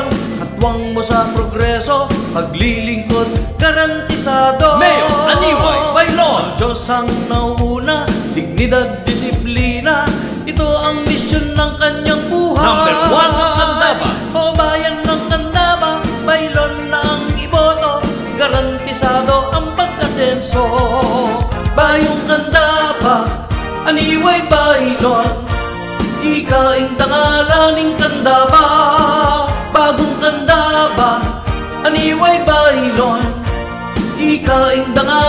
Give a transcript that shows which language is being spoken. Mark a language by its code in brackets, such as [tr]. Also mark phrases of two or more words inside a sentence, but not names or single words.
[tl] Katwang mo sa progreso, paglilingkod garantisado. Mayor Aniway Bailon. Diyos ang nauuna, dignidad, disiplina, ito ang misyon ng kanyang buhay. Number 1 ang Candaba, o bayan ng Candaba, Bailon na ang iboto, garantisado ang pagkasenso. [pam] Bayong Candaba, Aniway Bailon, ikaing dangalaning Candaba. Bagong Candaba, Aniway Bailon, ikaing dangalaning